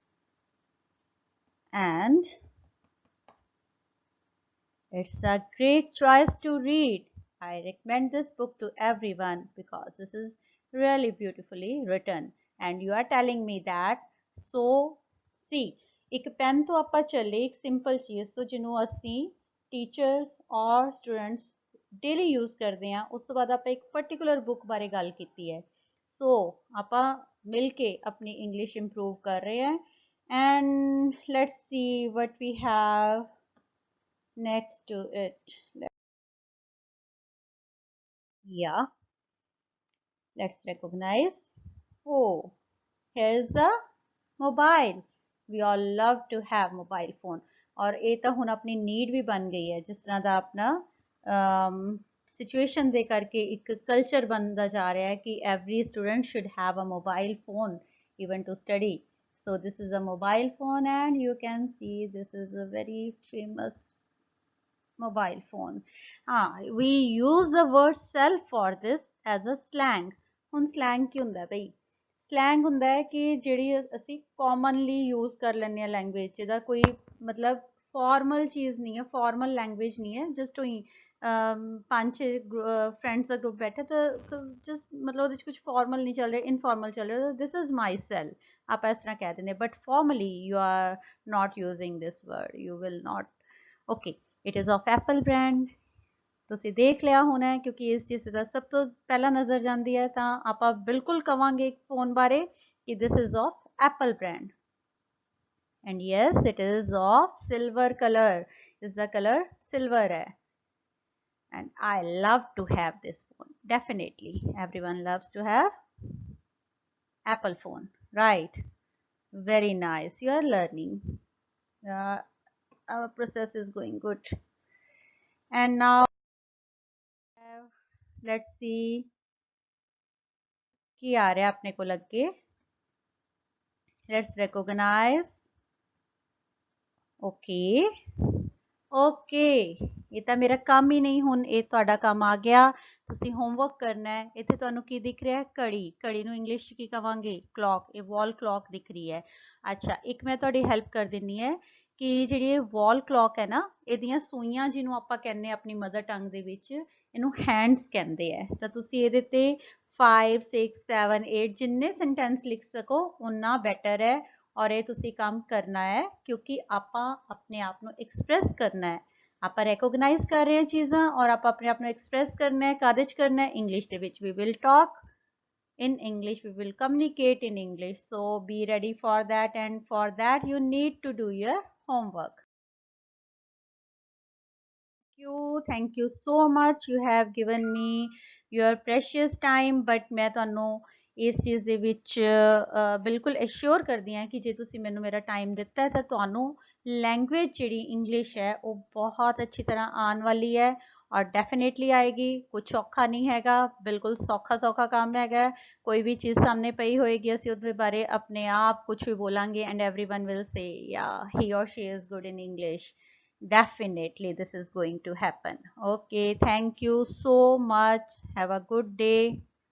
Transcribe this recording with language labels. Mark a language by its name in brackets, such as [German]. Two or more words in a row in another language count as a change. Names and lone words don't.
[English] And it's a great choice to read. I recommend this book to everyone because this is really beautifully written. And you are telling me that, so see, [Punjabi] ਇੱਕ ਪੈਨ ਤੋਂ ਆਪਾਂ ਚੱਲੇ ਇੱਕ ਸਿੰਪਲ ਚੀਜ਼ ਤੋਂ ਜਿਹਨੂੰ ਅਸੀਂ ਟੀਚਰਸ ਔਰ ਸਟੂਡੈਂਟਸ [English] daily use [Punjabi] ਕਰਦੇ ਹਾਂ, ਉਸ ਤੋਂ ਬਾਅਦ ਆਪਾਂ ਇੱਕ [English] particular book [Punjabi] ਬਾਰੇ ਗੱਲ ਕੀਤੀ ਹੈ। ਸੋ ਆਪਾਂ ਮਿਲ ਕੇ ਆਪਣੀ [English] English improve [Punjabi] ਕਰ ਰਹੇ ਹਾਂ। [English] And let's see what we have next to it. Yeah, let's recognize. Oh, here's a mobile. We all love to have mobile phone. [Hindi] और ये तो हुन अपनी नीड भी बन गई है, जिस तरह दा अपना सिचुएशन दे करके एक कल्चर बनता जा रहा है कि [English] every student should have a mobile phone even to study. So this is a mobile phone, and you can see this is a very famous mobile phone. We use the word cell for this as a slang. [Punjabi] ਹੁਣ slang ਕੀ ਹੁੰਦਾ ਬਈ? slang ਹੁੰਦਾ ਹੈ ਕਿ ਜਿਹੜੀ ਅਸੀਂ [English] commonly use [Punjabi] ਕਰ ਲੈਂਦੇ ਹਾਂ language, ਇਹਦਾ ਕੋਈ ਮਤਲਬ formal ਚੀਜ਼ ਨਹੀਂ ਹੈ, [English] formal language [Punjabi] ਨਹੀਂ ਹੈ, just ਉਹੀ ਪੰਜ ਛੇ friends ਦਾ group ਬੈਠਾ ਤਾਂ just ਮਤਲਬ ਉਹਦੇ 'ਚ ਕੁਝ formal ਨਹੀਂ ਚੱਲ ਰਿਹਾ, informal ਚੱਲ ਰਿਹਾ, [English] this is my cell, [Punjabi] ਆਪਾਂ ਇਸ ਤਰ੍ਹਾਂ ਕਹਿ ਦਿੰਦੇ, [English] but formally you are not using this word, you will not. Okay, it is of Apple brand. [Punjabi] ਤੁਸੀਂ ਦੇਖ ਲਿਆ ਹੋਣਾ ਹੈ, ਕਿਉਂਕਿ ਇਸ ਚੀਜ਼ ਦਾ ਸਭ ਤੋਂ ਪਹਿਲਾਂ ਨਜ਼ਰ ਜਾਂਦੀ ਹੈ ਤਾਂ ਆਪਾਂ ਬਿਲਕੁਲ ਕਵਾਂਗੇ ਫੋਨ ਬਾਰੇ ਕਿ [English] this is of Apple brand. And yes, it is of silver color. Is the color silver है. And I love to have this phone. Definitely, everyone loves to have Apple phone, right? Very nice. You are learning. Uh, our process is going good. And now let's see [Punjabi] ਕੀ ਆ ਰਿਹਾ ਆਪਣੇ ਕੋਲ ਅੱਗੇ. [English] Let's recognize. Okay. Okay. [Punjabi] ਇਹ ਤਾਂ ਮੇਰਾ ਕੰਮ ਹੀ ਨਹੀਂ, ਹੁਣ ਇਹ ਤੁਹਾਡਾ ਕੰਮ ਆ ਗਿਆ. ਤੁਸੀਂ ਹੋਮਵਰਕ ਕਰਨਾ ਹੈ. ਇੱਥੇ ਤੁਹਾਨੂੰ ਕੀ ਦਿਖ ਰਿਹਾ ਹੈ? ਘੜੀ. ਘੜੀ ਨੂੰ ਇੰਗਲਿਸ਼ 'ਚ ਕੀ ਕਵਾਂਗੇ? ਕਲੌਕ. ਇਹ [English] wall clock [Punjabi] ਦਿਖ ਰਹੀ ਹੈ. ਅੱਛਾ, ਇੱਕ ਮੈਂ ਤੁਹਾਡੀ ਹੈਲਪ ਕਰ ਦਿੰਨੀ ਹੈ ਕਿ ਜਿਹੜੀ ਇਹ [English] wall clock [Punjabi] ਹੈ ਨਾ, ਇਹਦੀਆਂ ਸੂਈਆਂ ਜਿਹਨੂੰ ਆਪਾਂ ਕਹਿੰਦੇ ਆ ਆਪਣੀ [English] mother tongue [Punjabi] ਦੇ ਵਿੱਚ, ਇਹਨੂੰ ਹੈਂਡਸ ਕਹਿੰਦੇ ਆ. ਤਾਂ ਤੁਸੀਂ ਇਹਦੇ ਤੇ 5 6 7 8 ਜਿੰਨੇ ਸੈਂਟੈਂਸ ਲਿਖ ਸਕੋ ਉਨਾ ਬੈਟਰ ਹੈ. ਔਰ ਇਹ ਤੁਸੀਂ ਕੰਮ ਕਰਨਾ ਹੈ ਕਿਉਂਕਿ ਆਪਾਂ ਆਪਣੇ ਆਪ ਨੂੰ ਐਕਸਪ੍ਰੈਸ ਕਰਨਾ ਹੈ. ਆਪਾਂ ਰੈਕੋਗਨਾਈਜ਼ ਕਰ ਰਹੇ ਹਾਂ ਚੀਜ਼ਾਂ ਔਰ ਆਪਾਂ ਆਪਣੇ ਆਪ ਨੂੰ ਐਕਸਪ੍ਰੈਸ ਕਰਨਾ ਹੈ. ਕਾਹਦੇ 'ਚ ਕਰਨਾ ਹੈ? ਇੰਗਲਿਸ਼ ਦੇ ਵਿੱਚ. [English] We will talk in English, we will communicate in English. So be ready for that, and for that you need to do your homework. Thank you so much. You have given me your precious time, but [Punjabi] ਮੈਂ ਤੁਹਾਨੂੰ ਇਸ ਚੀਜ਼ ਦੇ ਵਿੱਚ ਬਿਲਕੁਲ ਐਸ਼ੋਰ ਕਰਦੀ ਹਾਂ ਕਿ ਜੇ ਤੁਸੀਂ ਮੈਨੂੰ ਮੇਰਾ ਟਾਈਮ ਦਿੱਤਾ ਤਾਂ ਤੁਹਾਨੂੰ ਲੈਂਗੁਏਜ ਜਿਹੜੀ ਇੰਗਲਿਸ਼ ਹੈ ਉਹ ਬਹੁਤ ਅੱਛੀ ਤਰ੍ਹਾਂ ਆਉਣ ਵਾਲੀ ਹੈ ਔਰ ਡੈਫੀਨੇਟਲੀ ਆਏਗੀ. ਕੁਛ ਔਖਾ ਨਹੀਂ ਹੈਗਾ, ਬਿਲਕੁਲ ਸੌਖਾ ਕੰਮ ਹੈਗਾ. ਕੋਈ ਵੀ ਚੀਜ਼ ਸਾਹਮਣੇ ਪਈ ਹੋਏਗੀ, ਅਸੀਂ ਉਹਦੇ ਬਾਰੇ ਆਪਣੇ ਆਪ ਕੁਛ ਵੀ ਬੋਲਾਂਗੇ [English] and everyone will say yeah, he or she is good in English. Definitely this is going to happen. Okay, thank you so much. Have a good day.